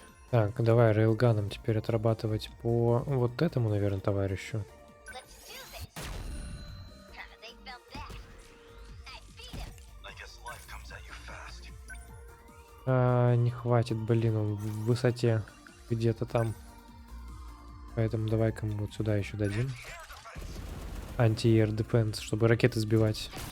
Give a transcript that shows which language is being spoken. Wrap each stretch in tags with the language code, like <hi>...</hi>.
<ru>Так, давай рейлганом теперь отрабатывать по вот этому, наверное, товарищу.</ru> <en>I guess life comes at you fast.</en> <ru>Не хватит, блин, он в высоте где-то там. Поэтому давай-ка мы вот сюда еще дадим. Анти-air defense, чтобы ракеты сбивать.</ru>